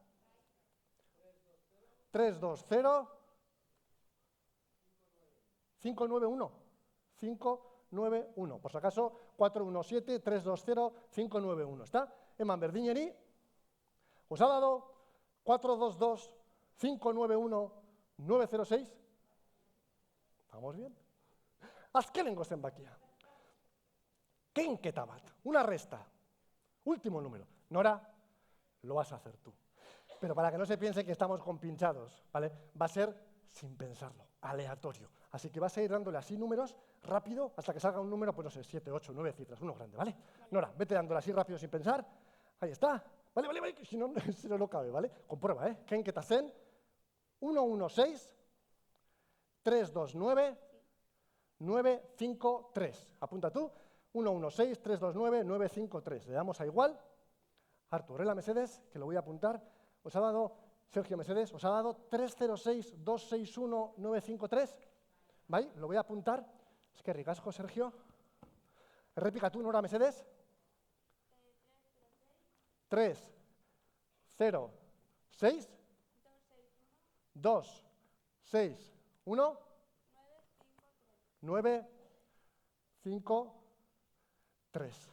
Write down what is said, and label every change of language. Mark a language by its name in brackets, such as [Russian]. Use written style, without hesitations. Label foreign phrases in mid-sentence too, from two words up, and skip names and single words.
[Spanish] 3, 2, 0, 5, 9, 1. 5, 9, 1. Por si acaso, 4, 1, 7, 3, 2, 0, 5, 9, 1. ¿Está? [Basque] Eman berdineri, [Spanish] ¿os ha dado 4, 2, 2, 5, 9, 1, 9, 0, 6? ¿Vamos bien? [Basque] Azkenengo zenbakia. Kenketa bat, [Spanish] una resta. Último número. Nora, lo vas a hacer tú. Pero para que no se piense que estamos compinchados, ¿vale? Va a ser sin pensarlo, aleatorio. Así que vas a ir dándole así números rápido hasta que salga un número, pues no sé, 7, 8, 9 cifras, uno grande, ¿vale? Nora, vete dándole así rápido sin pensar. Ahí está. Vale, que si no, no cabe, ¿vale? Comprueba, [Basque] ¿eh? Kenketa zen, 1, 1, 6, 3, 2, 9, 9, 5, 3. [Spanish] Apunta tú. 1, 1, 6, 3, 2, 9, 9, 5, 3. Le damos a igual. [Basque] Hartu, horrela mesedez, [Spanish] que lo voy a apuntar. Os ha dado, Sergio Mesedez, os ha dado 306, 261, 953. ¿Vale? Lo voy a apuntar. Es que ricasco, Sergio. [Basque] Errepikatu, Nora Mesedez. 3, 0, 6, 2, 6, 1, 9, 5, 3.